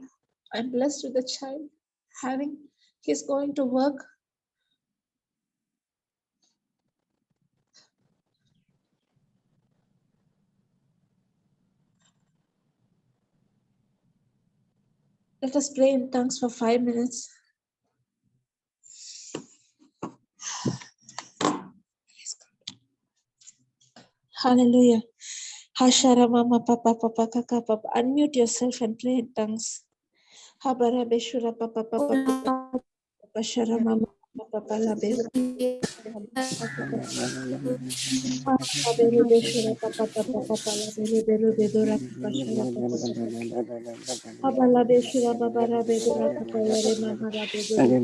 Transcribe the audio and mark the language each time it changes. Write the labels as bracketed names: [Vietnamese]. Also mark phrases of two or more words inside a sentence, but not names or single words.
[English] I'm blessed with a child. He's going to work. Let us pray in tongues for 5 minutes. Hallelujah. Hashara mama papa papa kaka papa. Unmute yourself and pray in tongues. Habara beshura papa papa papa shara mama papa labe. Habere beshura papa papa papa labe bero bedora papa shara papa papa. Habala beshura babara bedora papa yare mama rabe bedora.